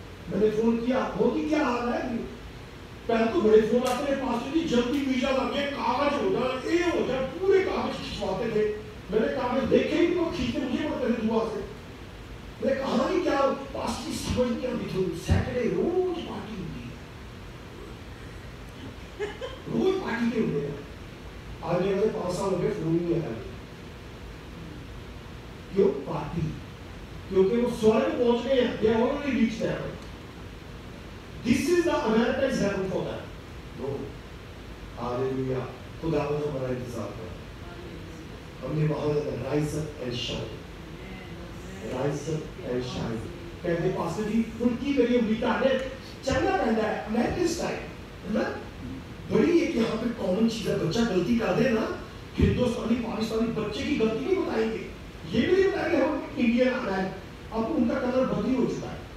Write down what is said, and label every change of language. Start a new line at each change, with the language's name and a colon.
Hindi: मैंने फोन किया, होगी क्या हाल है, पहले तो बड़े फोन आते थे, पास्टर जी जल्दी वीजा लगे, कागज हो जाए, ये हो जाए, पूरे कागज खिंचवाते थे, मैंने कागज देखे ही तो खींचते मुझे पड़ते थे दुआ से, मैंने कहा नहीं क्या पास्टर जी समझ नहीं आती थी, सैटरडे रोज पार्टी होती है, रोज पार्टी के होते हैं, आज मेरे 5 साल हो गए फोन नहीं आया, क्यों पार्टी, क्योंकि वो स्वर्ग पहुंच गए हैं,
English: they already reached heaven. This is the American heaven for them.
Hindi: No, hallelujah, खुदा ने हमारा इंतजार करा, हमने वहां
English: rise up and shine,
Hindi: rise up and shine, कहते पास्टर जी उनकी मेरी अमेरिका ने चलना रहता है, अमेरिकन स्टाइल, है ना, बड़ी एक यहाँ पे कॉमन चीज है, बच्चा गलती कर दे ना, हिंदुस्तानी पाकिस्तानी बच्चे की गलती नहीं बताएंगे, ये भी बताएंगे हम इंडियन आना है, अब उनका कलर बदली हो चुका है,